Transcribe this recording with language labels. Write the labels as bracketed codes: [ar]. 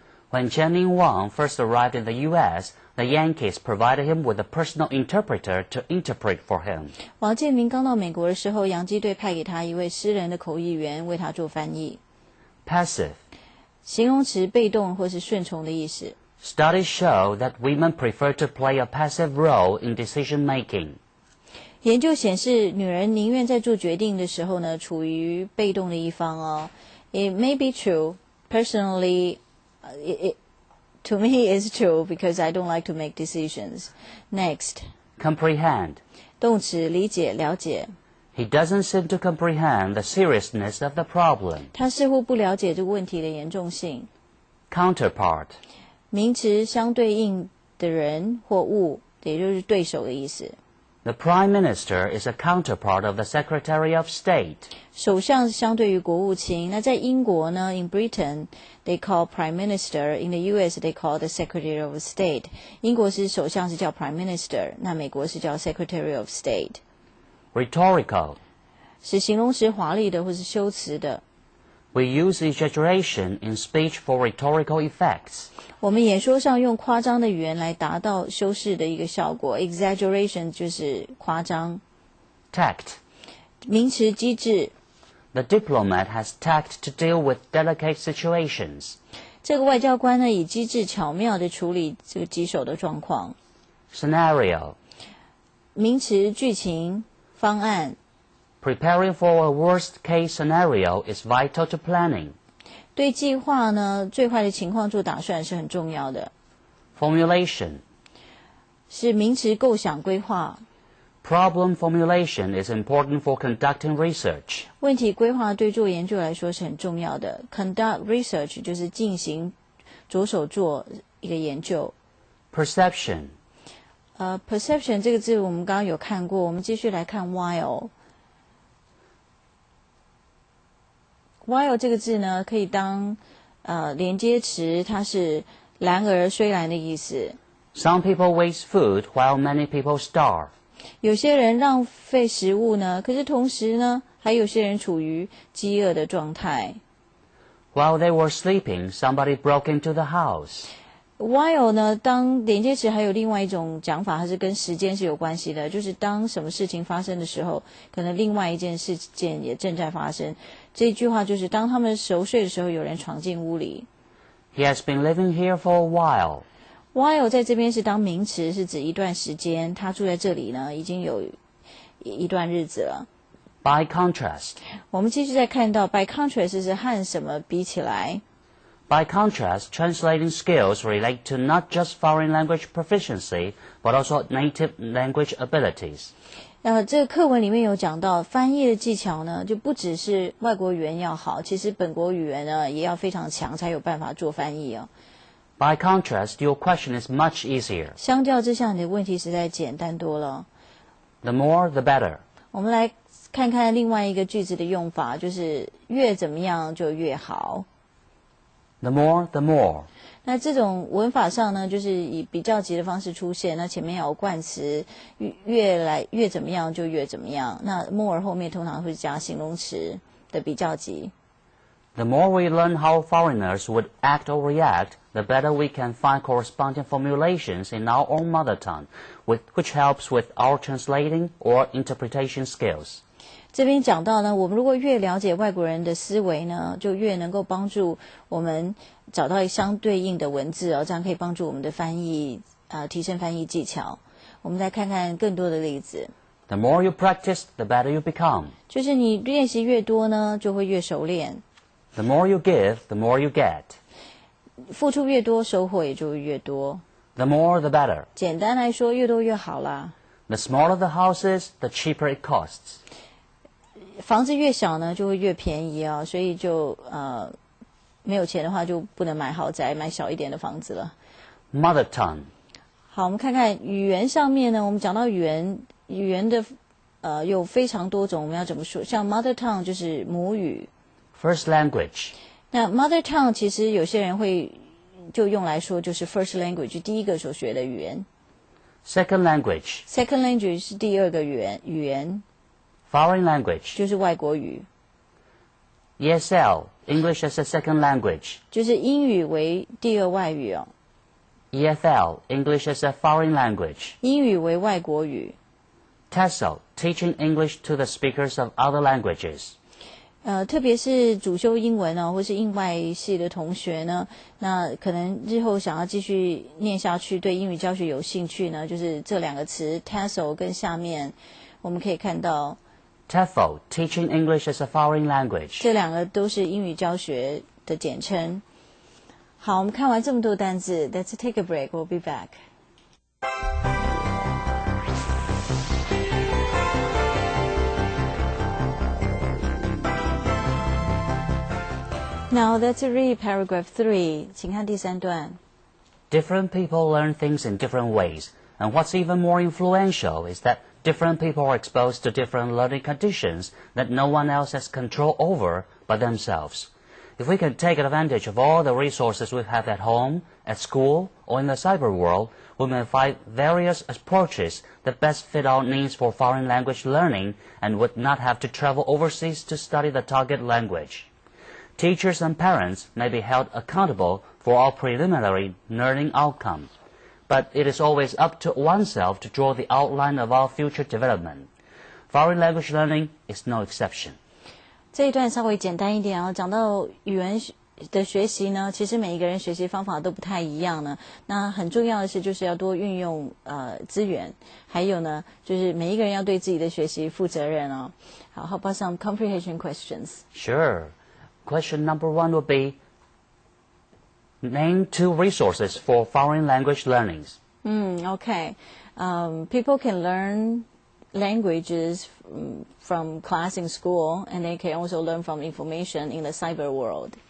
[en] When Channing Wang first arrived in the U.S., the Yankees provided him with a personal interpreter to interpret for him. [zh] 王建民刚到美国的时候，洋基队派给他一位私人的口译员为他做翻译。 [en] Passive. [zh] 形容词被动或是顺从的意思。 [en] Studies show that women prefer to play a passive role in decision making. [zh] 研究显示，女人宁愿在做决定的时候呢，处于被动的一方哦。 [en] It may be true. Personally, to me it's true because I don't like to make decisions. Next. Comprehend. [zh] 动词理解、了解。 [en] He doesn't seem to comprehend the seriousness of the problem. [zh] 他似乎不了解这个问题的严重性。 [en] Counterpart. [zh] 名词相对应的人或物，也就是对手的意思。 [en] The Prime Minister is a counterpart of the Secretary of State. [zh] 首相相对于国务卿。那在英国呢 [en] ，in Britain they call Prime Minister. In the U.S. they call the Secretary of State. [zh] 英国是首相是叫 Prime Minister， 那美国是叫 Secretary of State。 [en] Rhetorical. [zh] 是形容词华丽的或是修辞的。 [en] We use exaggeration in speech for rhetorical effects. [zh] 我们演说上用夸张的语言来达到修饰的一个效果。 Exaggeration 就是夸张。 [en] Tact. [zh] 名词机智。 [en] The diplomat has tact to deal with delicate situations. [zh] 这个外交官呢，以机智巧妙地处理这个棘手的状况。 [en] Scenario. [zh] 名词剧情。方案。 [en] Preparing for a worst-case scenario is vital to planning. [zh] 对计划呢，最坏的情况做打算是很重要的。 [en] Formulation. [zh] 是名词构想规划。 [en] Problem formulation is important for conducting research. [zh] 问题规划对做研究来说是很重要的。 [en] Conduct research [zh] 就是进行着手做一个研究。 Perception. Perception 这个字我们刚刚有看过，我们继续来看 while while 这个字呢，可以当连接词，它是然而虽然的意思。 [en] Some people waste food while many people starve. [zh] 有些人浪费食物呢，可是同时呢，还有些人处于饥饿的状态。 [en] While they were sleeping, somebody broke into the house. [zh] While 呢，当连接词还有另外一种讲法，它是跟时间是有关系的，就是当什么事情发生的时候，可能另外一件事件也正在发生。这句话就是当他们熟睡的时候，有人闯进屋里。 [en] He has been living here for a while. [zh] While 在这边是当名词，是指一段时间，他住在这里呢，已经有一段日子了。 [en] By contrast. [zh] 我们继续再看到 by contrast 是和什么比起来。 [en] By contrast, translating skills relate to not just foreign language proficiency, but also native language abilities. [zh] 这个课文里面有讲到，翻译的技巧呢，就不只是外国语言要好，其实本国语言呢也要非常强，才有办法做翻译哦。 [en] By contrast, your question is much easier. [zh] 相较之下，你的问题实在简单多了。 [en] The more, the better. [zh] 我们来看看另外一个句子的用法，就是越怎么样就越好。 [en] The more, the more. [zh] 那这种文法上呢，就是以比较级的方式出现，那前面有冠词，越怎么样就越怎么样。那 more 后面通常会加形容词的比较级。 [en] The more we learn how foreigners would act or react, the better we can find corresponding formulations in our own mother tongue, which helps with our translating or interpretation skills. [zh] 这边讲到呢，我们如果越了解外国人的思维呢，就越能够帮助我们找到相对应的文字哦，这样可以帮助我们的翻译提升翻译技巧。我们再看看更多的例子。 [en] The more you practice, the better you become. [zh] 就是你练习越多呢，就会越熟练。 [en] The more you give, the more you get. [zh] 付出越多，收获也就会越多。 [en] The more, the better. [zh] 简单来说，越多越好啦。 [en] The smaller the house is, the cheaper it costs. [zh] 房子越小呢，就会越便宜啊，所以就没有钱的话，就不能买豪宅，买小一点的房子了。 [en] Mother tongue. [zh] 好，我们看看语言上面呢，我们讲到语言的有非常多种，我们要怎么说？像 mother tongue 就是母语。 [en] First language. [zh] 那 mother tongue 其实有些人会就用来说就是 first language 第一个所学的语言。 [en] Second language. [zh] Second language 是第二个语言。 [en] Foreign language. [zh] 就是外国语。 [en] ESL, English as a second language. [zh] 就是英语为第二外语哦。 [en] EFL, English as a foreign language. [zh] 英语为外国语。 [en] TESOL, teaching English to the speakers of other languages. [zh] 特别是主修英文哦，或是英外系的同学呢，那可能日后想要继续念下去，对英语教学有兴趣呢，就是这两个词 TESOL 跟下面我们可以看到 [en] TEFL, teaching English as a foreign language. [zh] 这两个都是英语教学的简称。好，我们看完这么多单字 ， [en] Let's take a break. We'll be back. Now let's read paragraph 3. [zh] 请看第3段。 [en] Different people learn things in different ways, and what's even more influential is that different people are exposed to different learning conditions that no one else has control over but themselves. If we can take advantage of all the resources we have at home, at school, or in the cyber world, we may find various approaches that best fit our needs for foreign language learning and would not have to travel overseas to study the target language. Teachers and parents may be held accountable for our preliminary learning outcome, but it is always up to oneself to draw the outline of our future development. Foreign language learning is no exception. [zh] 这一段稍微简单一点啊，讲到语言的学习呢，其实每一个人学习方法都不太一样呢。那很重要的是，就是要多运用资源，还有呢，就是每一个人要对自己的学习负责任哦。 [en] 好 ，How about some comprehension questions? Sure. Question number 1 would be, name 2 resources for foreign language learnings. Okay. People can learn languages from class in school, and they can also learn from information in the cyber world.